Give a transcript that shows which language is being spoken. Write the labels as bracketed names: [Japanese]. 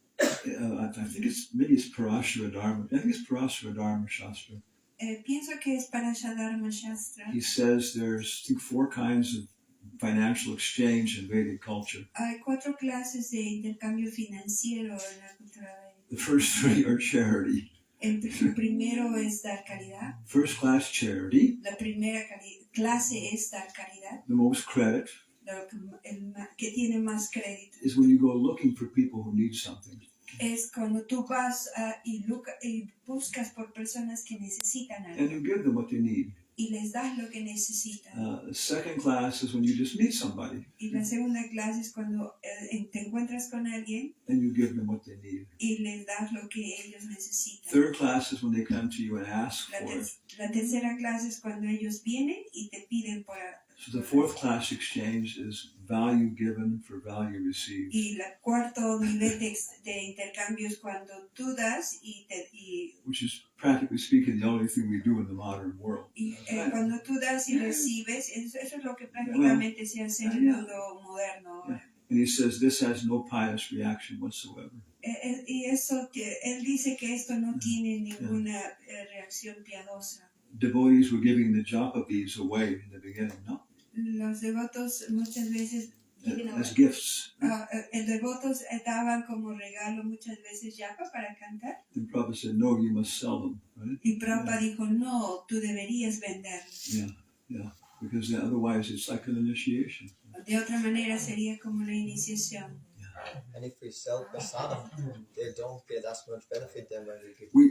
[English] I think it's Parashara Dharma. I think it's Parashara Dharma Shastra. [Spanish] Pienso que es Parashara Dharma Shastra. [English] He says there's, I think, 4 kinds of financial exchange in Vedic culture. [Spanish] Hay 4 clases de intercambio financiero en la cultura védica. [English] The first 3 are charity. [Spanish] El primero es dar caridad. [English] First class charity. [Spanish] La primera clase es dar caridad. [English] The most credit. [Spanish] Que tiene más crédito. [English] Is when you go looking for people who need something. [Spanish] Es cuando tú vas y buscas por personas que necesitan algo. [English] And you give them what they need. [Spanish] Y les das lo que necesitan. [English] The second class is when you just meet somebody. [Spanish] Y la segunda clase es cuando te encuentras con alguien. [English] And you give them what they need. [Spanish] Y les das lo que ellos necesitan. [English] Third class is when they come to you and ask for it. [Spanish] La tercera clase es cuando ellos vienen y te piden por. [English] So the fourth class exchange is value given for value received. [Spanish] Y el cuarto nivel de intercambio es cuando tú das [English] which is practically speaking the only thing we do in the modern world. [Spanish] Y cuando tú das y recibes, eso es lo que prácticamente se hace en el mundo moderno. [English] And he says this has no pious reaction whatsoever. [Spanish] Y eso, él dice que esto no tiene ninguna reacción piadosa. [English] Devotees were giving the japa beads away in the beginning, no? [Spanish] Los devotos muchas veces [English] as gifts. [Spanish] Los devotos daban como regalo muchas veces yapa para cantar. [English] And Prabhupada said, no, you must sell them, right? [Spanish] Y Prabhupada dijo, no, tú deberías venderlos. [English] Yeah, because otherwise it's like an initiation. [Spanish] De otra manera sería como una iniciación. [English] And if we sell prasadam, they don't get as much benefit than when we give.